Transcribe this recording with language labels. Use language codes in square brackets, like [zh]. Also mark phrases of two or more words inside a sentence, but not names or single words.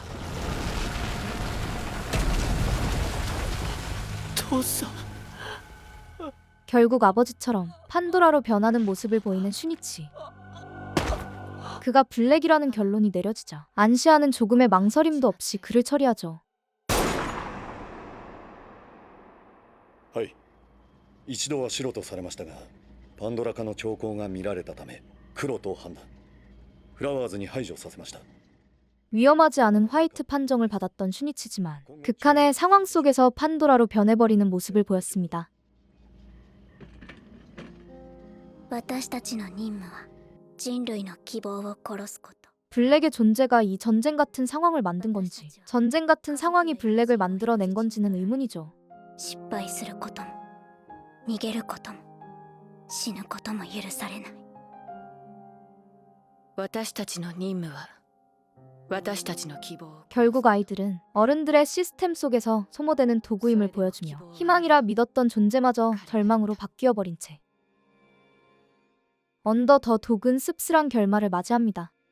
[ko] 결국 아버지처럼 판도라로 변하는 모습을 보이는 슈니치. 그가 블랙이라는 결론이 내려지자 안시아는 조금의 망설임도 없이 그를 처리하죠. [ja] はい。一度は白とされましたが、パンドラ化の兆候が見られたため黒と判断。フラワーズに排除させました。 [ko] 위험하지 않은 화이트 판정을 받았던 슈니치지만 극한의 상황 속에서 판도라로 변해버리는 모습을 보였습니다. [ja] 私たちの任務は人類の希望を殺すこと [ko] 블랙의 존재가 이 전쟁 같은 상황을 만든 건지 전쟁 같은 상황이 블랙을 만들어낸 건지는 의문이죠. [ja] 失敗することも逃げることも死ぬことも許されない私たちの任務は私たちの希望 [ko] 결국 아이들은 어른들의 시스템 속에서 소모되는 도구임을 보여주며 희망이라 믿었던 존재마저 절망으로 바뀌어버린 채 언더 더 독은 씁쓸한 결말을 맞이합니다.